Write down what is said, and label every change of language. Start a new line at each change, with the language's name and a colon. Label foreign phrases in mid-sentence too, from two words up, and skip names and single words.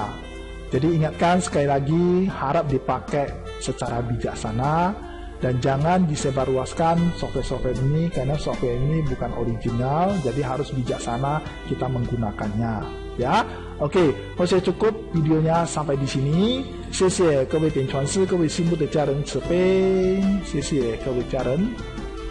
Indonesian: Jadi ingatkan sekali lagi, harap dipakai secara bijaksana. Dan jangan disebarluaskan software-software ini, karena software ini bukan original, jadi harus bijaksana kita menggunakannya. Ya, oke, Hosea cukup videonya sampai di sini.
Chinese: 谢谢各位点传师，各位心目的家人慈悲，谢谢各位家人。